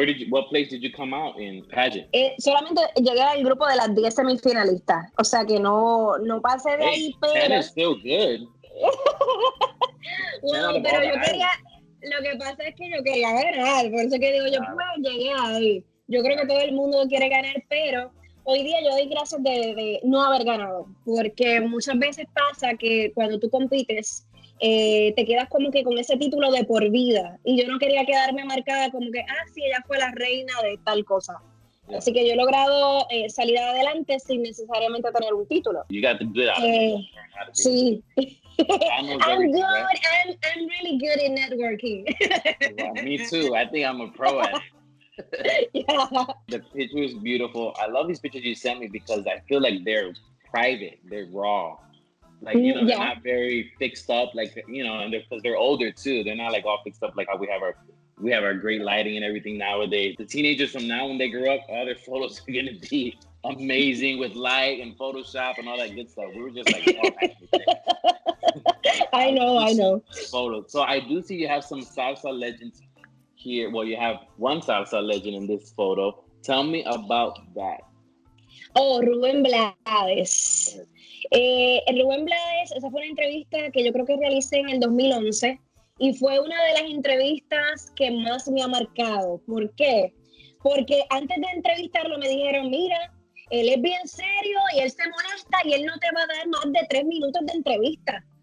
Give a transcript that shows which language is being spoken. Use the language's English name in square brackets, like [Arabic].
[English] What place did you come out in pageant? [Spanish] Solamente llegué al grupo de las 10 semifinalistas, o sea que no pasé de ahí, pero [English] 10 is still good. [Spanish] Bueno, pero yo quería, lo que pasa es que yo quería ganar, por eso que digo yo, pues llegué ahí. Yo creo que todo el mundo quiere ganar, pero hoy día yo doy gracias de no haber ganado, porque muchas veces pasa que cuando tú compites, te quedas como que con ese título de por vida, y yo no quería quedarme marcada como que, sí, ella fue la reina de tal cosa. Yeah. Así que yo he logrado salir adelante sin necesariamente tener un título. [English] You got the good out of it. Sí. I'm good. I'm really good in networking. Yeah, me too. I think I'm a pro at it. Yeah. The picture is beautiful. I love these pictures you sent me because I feel like they're private, they're raw. Like, you know, they're not very fixed up, like, you know, and because they're older too. They're not like all fixed up like how we have our great lighting and everything nowadays. The teenagers from now, when they grow up, all their photos are gonna be amazing with light and Photoshop and all that good stuff. We were just like, I know. Photos. So I do see you have some salsa legends here. Well, you have one salsa legend in this photo. Tell me about that. Oh, Rubén Blades. [Spanish] Rubén Blades, esa fue una entrevista que yo creo que realicé en el 2011 y fue una de las entrevistas que más me ha marcado. ¿Por qué? Porque antes de entrevistarlo me dijeron, mira, él es bien serio y él se molesta y él no te va a dar más de 3 minutos de entrevista.